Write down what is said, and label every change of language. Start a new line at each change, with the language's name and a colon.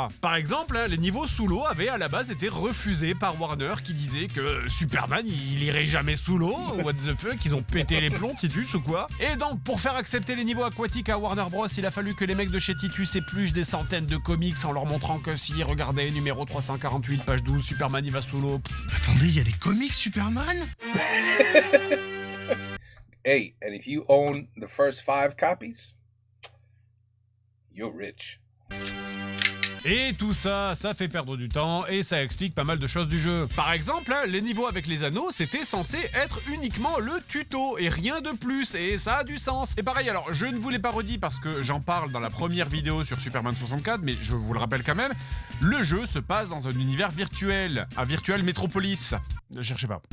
French: Par exemple, les niveaux sous l'eau avaient à la base été refusés par Warner, qui disait que Superman, il irait jamais sous l'eau.
English: What the fuck,
French: ils ont pété les plombs, Titus, ou quoi? Et donc, pour faire accepter les niveaux aquatiques à Warner Bros, il a fallu que les mecs de chez Titus épluchent des centaines de comics en leur montrant que si, regardez, numéro 348, page 12, Superman, il va sous l'eau. Attendez, il y a des comics Superman?
English: Hey, and if you own the first 5 copies, you're rich.
French: Et tout ça, ça fait perdre du temps et ça explique pas mal de choses du jeu. Par exemple, les niveaux avec les anneaux, c'était censé être uniquement le tuto et rien de plus, et ça a du sens. Et pareil, alors je ne vous l'ai pas redit parce que j'en parle dans la première vidéo sur Superman 64, mais je vous le rappelle quand même, le jeu se passe dans un univers virtuel, un
English: virtual Metropolis.
French: Ne cherchez pas.